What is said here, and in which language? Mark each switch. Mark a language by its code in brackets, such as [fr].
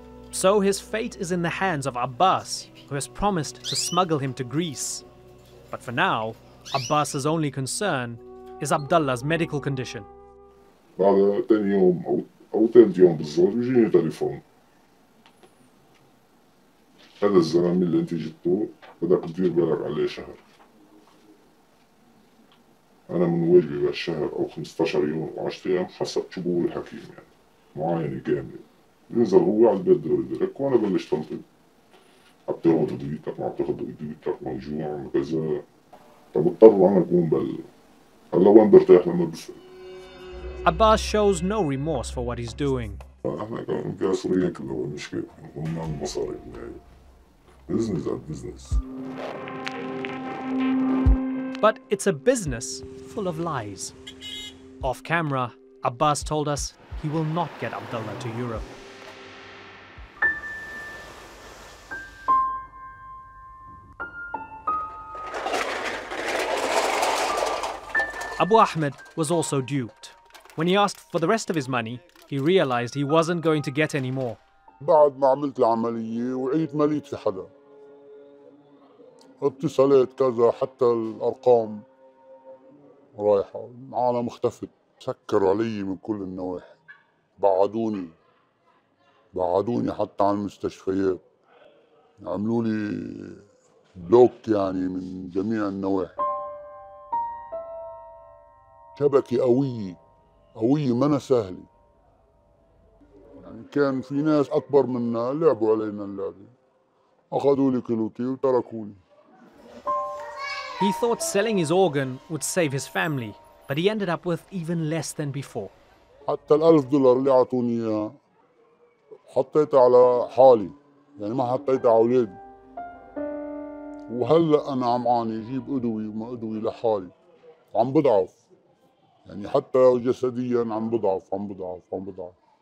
[en] So his fate is in the hands of Abbas, who has promised to smuggle him to Greece. But for now, Abbas's only concern is Abdullah's medical condition. [ar] بعد تاني يوم أو تالت يوم بالظبط بيجيني تليفون. هذا الزلمة اللي أنت جبتوه بدك تدير بالك عليه شهر. أنا من واجبي بالشهر أو 15 يوم أو 10 أيام حسب شو بقول الحكيم يعني معاينة كاملة. ينزل هو على البيت دغري وأنا بلش تنطق. عم تاخذ ادويتك ما عم تاخذ ادويتك موجوع كذا. فبضطر أنا أكون هلا وين برتاح لما بسأل. [en] Abbas shows no remorse for what he's doing. [ar] احنا كسوريين كلنا المشكلة هم المصاري [en] business are business. But it's a business full of lies. Off camera, Abbas told us he will not get Abdullah to Europe. Abu Ahmed was also duped. When he asked for the rest of his money, he realized he wasn't going to get any more. [ar] بعد ما عملت العملية وعيت ما لقيت في حدا. اتصلت كذا حتى الأرقام رايحة، العالم اختفت، سكروا علي من كل النواحي، بعدوني حتى عن المستشفيات، عملوا لي بلوك يعني من جميع النواحي. شبكة قوية منا سهلة، يعني كان في ناس أكبر منا لعبوا علينا اللعبة، أخذوا لي كلوتي وتركوني. [en] He thought selling his organ would save his family, but he ended up with even less than before. [ar] حتى $1000 اللي أعطوني إياها حطيتها على حالي، يعني ما حطيتها على أولادي. وهلأ أنا عم عاني أجيب أدوي وما أدوي لحالي، عم بضعف، يعني حتى جسديا عم بضعف.